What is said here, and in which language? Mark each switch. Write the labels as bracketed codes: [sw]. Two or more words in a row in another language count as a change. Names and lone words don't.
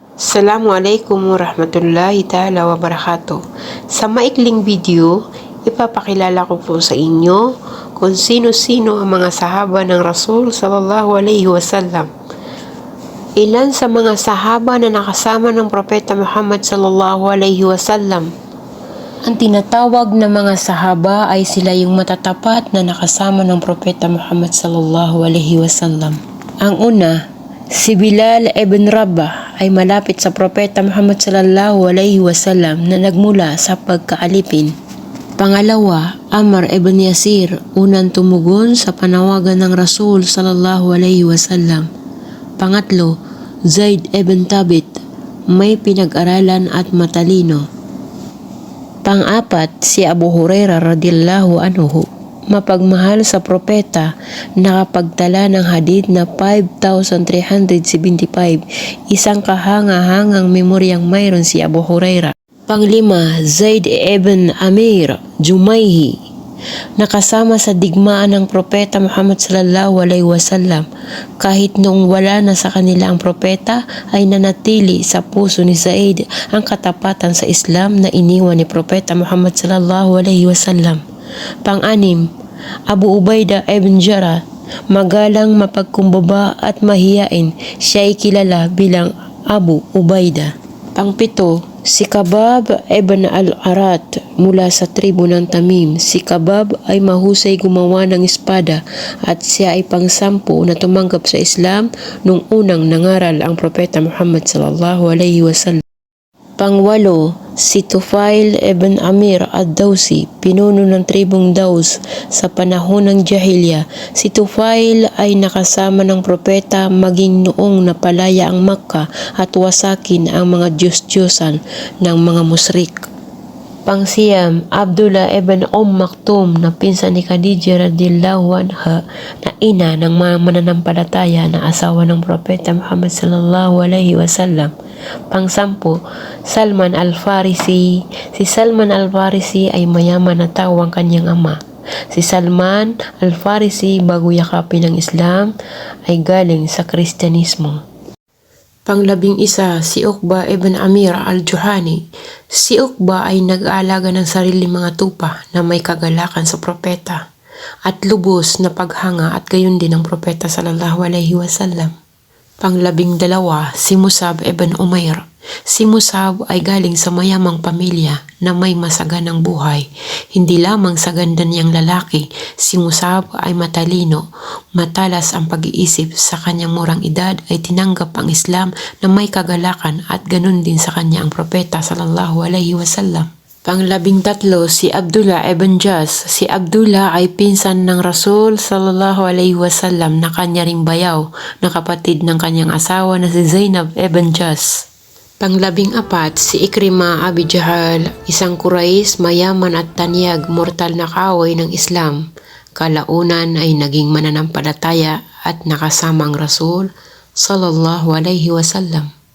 [ar] السلام عليكم ورحمة الله تعالى وبركاته. [tl] Sa maikling video, ipapakilala ko po sa inyo kung sino-sino ang mga sahaba ng Rasul [ar] صلى الله عليه وسلم. [tl] Ilan sa mga sahaba na nakasama ng Propeta Muhammad [ar] صلى الله عليه وسلم. [tl] Ang tinatawag na mga sahaba ay sila yung matatapat na nakasama ng Propeta Muhammad [ar] صلى الله عليه وسلم. [tl] Ang una, si Bilal ibn Rabah ay malapit sa Propeta Muhammad [ar] صلى الله عليه وسلم [tl] na nagmula sa pagkaalipin. Pangalawa, Ammar ibn Yasir, unang tumugon sa panawagan ng Rasul [ar] صلى الله عليه وسلم. [tl] Pangatlo, Zaid ibn Thabit, may pinag-aralan at matalino. Pang-apat, si Abu Hurairah [ar] رضي الله عنه, [tl] mapagmahal sa propeta, nakapagtala ng hadith na 5,375, isang kahanga-hangang memoryang mayroon si Abu Hurairah. Panglima, Zaid ibn Amir Jumayhi, nakasama sa digmaan ng propeta Muhammad [ar] صلى الله عليه وسلم. [tl] Kahit noong wala na sa kanila ang propeta, ay nanatili sa puso ni Zaid ang katapatan sa Islam na iniwan ni propeta Muhammad [ar] صلى الله عليه وسلم. [tl] Pang-anim, Abu Ubaidah ibn Jarrah, magalang, mapagkumbaba at mahiyain, siya ay kilala bilang Abu Ubaidah. Pang-pito, si Khabbab ibn al-Arat, mula sa tribu ng Tamim. Si Khabbab ay mahusay gumawa ng espada at siya ay pang-sampu na tumanggap sa Islam nung unang nangaral ang propeta Muhammad [ar] صلى الله عليه وسلم. [tl] Pang-walo, si Tufail ibn Amir ad-Dawsi, pinuno ng tribong Daws sa panahon ng Jahilya. Si Tufail ay nakasama ng propeta maging noong napalaya ang Makkah at wasakin ang mga Diyos-Diyosan ng mga musyrik. Pang-siyam, Abdullah ibn Maktum, na pinsan ni Khadijah [ar] رضي الله عنها, [tl] na ina ng mga mananampalataya na asawa ng propeta Muhammad [ar] صلى الله عليه وسلم. [tl] Pang-sampu, Salman al-Farisi. Si Salman al-Farisi ay mayaman na tao ang kanyang ama. Si Salman al-Farisi, bago yakapin ng Islam, ay galing sa Kristyanismo. Pang-11, si Uqba ibn Amir al-Juhani. Si Uqba ay nag-aalaga ng sariling mga tupa na may kagalakan sa propeta at lubos na paghanga at gayon din ang propeta [ar] صلى الله عليه وسلم. [tl] Pang-12, si Musab ibn Umair. Si Musab ay galing sa mayamang pamilya na may masaganang buhay. Hindi lamang sa ganda niyang lalaki, si Musab ay matalino, matalas ang pag-iisip. Sa kanyang murang edad ay tinanggap ang Islam na may kagalakan at ganun din sa kanya ang propeta [ar] صلى الله عليه وسلم. [tl] Pang-13, si Abdullah ibn Jas. Si Abdullah ay pinsan ng Rasul [ar] صلى الله عليه وسلم [tl] na kanya ring bayaw na kapatid ng kanyang asawa na si Zainab ibn Jas. Pang-14, si Ikrimah Abi Jahal, isang Quraysh, mayaman at tanyag, mortal na kaaway ng Islam. Kalaunan ay naging mananampalataya at nakasama ang Rasul [ar] صلى الله عليه وسلم.